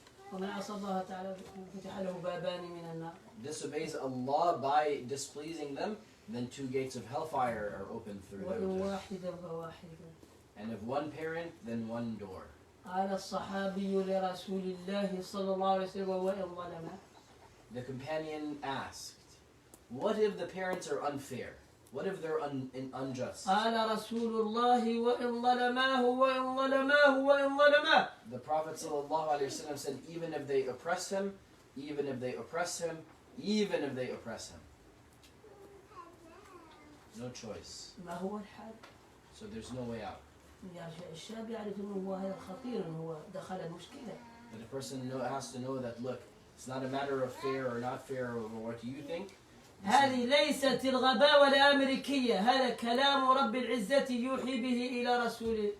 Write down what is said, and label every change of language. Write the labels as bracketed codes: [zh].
[ar] ومن عصى الله تعالى فتح له بابان من النار. [en] Disobeys Allah by displeasing them, then two gates of hellfire are open through them. And if one parent, then one door. [ar] قال الصحابي لرسول الله صلى الله عليه وسلم وإن ظلم. [en] The companion asked, what if the parents are unfair? What if they're unjust? [ar] قال رسول الله وإن ظلماه وإن ظلماه وإن ظلماه. [en] The Prophet ﷺ said, even if they oppress him, even if they oppress him, even if they oppress him. No choice. [ar] ما هو الحل؟ [en] So there's no way out. [ar] يعني الشاب يعرف أنه هو هذا خطير، أنه هو دخل المشكلة. [en] But a person has to know that, look, it's not a matter of fair or not fair or what you think. [ar] هذه ليست الغباوة الأمريكية، هذا كلام رب العزة يوحي به إلى رسوله.